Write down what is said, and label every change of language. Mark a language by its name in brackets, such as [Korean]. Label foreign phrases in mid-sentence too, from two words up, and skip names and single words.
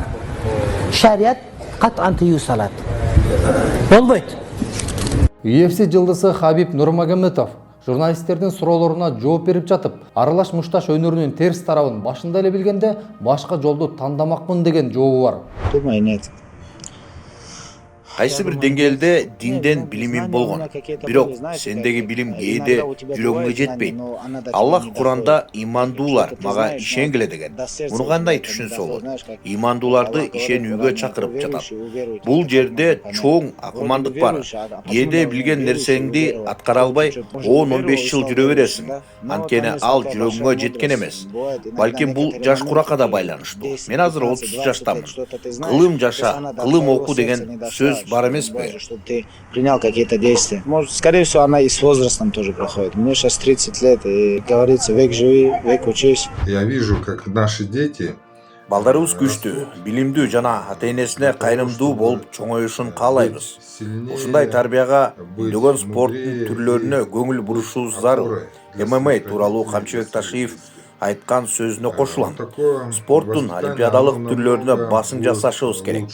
[Kyrgyz] Шарият кат'ан тыюу салат. Болбойт. UFC жылдысы Хабиб Нурмагомедов журналисттердин суроолоруна жооп берип жатып, аралаш мушташ өнөрүнүн терс тарабын башында эле билгенде башка жолду тандамакмын деген жообу бар. [Russian] Думаю, нет. [Kyrgyz] Кайсы бир деңгээлде динден билимим болгон. Бирок сендеги билим кээде жүрөгүңө жетпейт. Аллах Куранда имандуулар мага ишенгиле деген. Муну кандай түшүнсө болот? Имандууларды ишенүүгө чакырып жатат. Бул жерде чоң акымандык бар. Кээде билген нерсеңди аткара албай 10-15 жыл жүрө бересиң. Анткени ал жүрөгүңө жеткен эмес. Балким бул жаш куракка да байланыштуу. Мен азыр 30 жаштамын. Кылым жаша, кылым оку деген сөз бар эмеспи? [Russian] Что ты принял какие-то действия. Может, скорее всего, она и с возрастом тоже проходит. Мне сейчас 30 лет, и говорится, век живи, век учись. Я вижу, как наши дети [Kyrgyz] Балдарыбыз күчтүү, билимдүү жана ата-энесине кайрымдуу болуп чоңоюшун каалайбыз. Ушундай тарбияга миңдөгөн спорттун түрлөрүнө көңүл бурушубуз зарыл. ММА тууралуу Камчыбек Ташиев айткан сөзүнө кошулам. Спорттун олимпиадалык түрлөрүнө басым жасашыбыз керек.